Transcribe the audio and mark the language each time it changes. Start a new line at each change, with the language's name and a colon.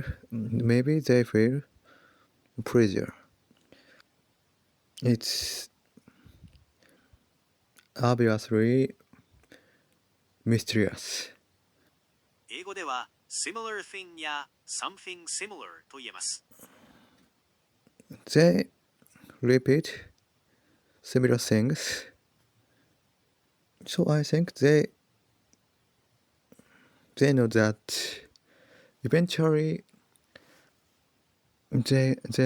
English: Maybe they feel pleasure. It's obviously mysterious.
Japanese: 英語では
English: similar thing
Japanese: や
English: something similar
Japanese: と言えます。
English: They repeat similar things, so I think they know that eventually they